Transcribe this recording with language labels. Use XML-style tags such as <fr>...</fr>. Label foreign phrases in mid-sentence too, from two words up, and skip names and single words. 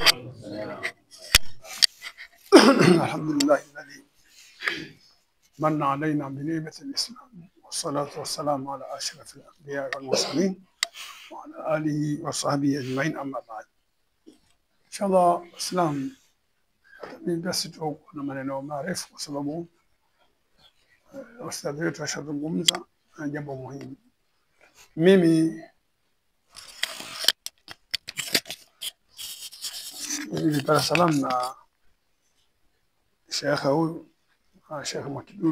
<ar>الحمد لله الذي من علينا بنعمة الإسلام، والصلاة والسلام على أشرف الأنبياء والمرسلين وعلى آله وصحبه أجمعين. أما بعد، إن شاء الله الإسلام</ar> <sw>basi tutakuwa na maneno marefu kwa sababu ustadhi wetu ashazungumza na jambo muhimu. Mimi nilipata salamu na shekha huyu, Sheikh Mwakidudu.</sw>